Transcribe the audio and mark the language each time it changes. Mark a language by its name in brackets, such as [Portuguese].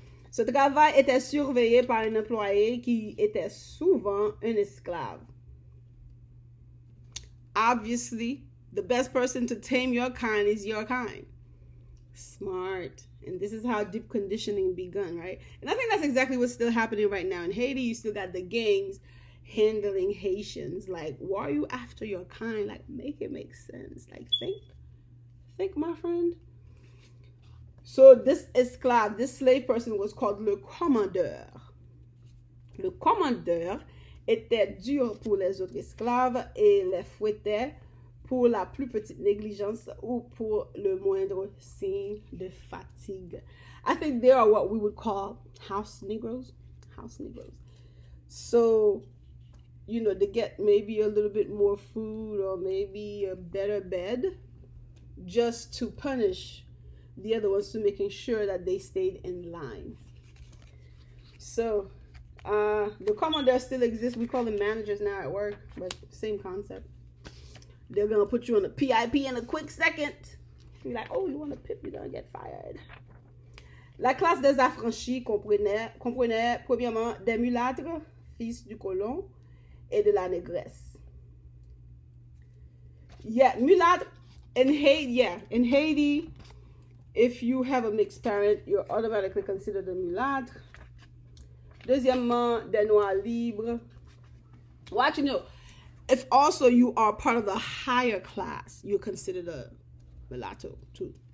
[French] Ce travail était surveillé par un employé qui était souvent un esclave. [English] Obviously, the best person to tame your kind is your kind. Smart. And this is how deep conditioning begun, right? And I think that's exactly what's still happening right now in Haiti. You still got the gangs handling Haitians. Like, why are you after your kind? Like, make it make sense. Like, think, my friend. So this esclave, this slave person was called le commandeur. [French] Le commandeur était dur pour les autres esclaves et les fouettait pour la plus petite négligence ou pour le moindre signe de fatigue. [English] I think they are what we would call house Negroes. House Negroes. So, you know, they get maybe a little bit more food or maybe a better bed just to punish the other ones, to making sure that they stayed in line. So, the commandeur still exists. We call them managers now at work, but same concept. They're going to put you on a PIP in a quick second. You're like, oh, you want a PIP, you're going to get fired. [French] La classe des affranchis comprenait premièrement des mulâtres, fils du colon, et de la négresse. [English] Yeah, mulâtre in Haiti, if you have a mixed parent, you're automatically considered a mulâtre. [French] Deuxièmement, des noirs libres. [English] Watch, you know, if also you are part of the higher class, you're considered a mulatto too.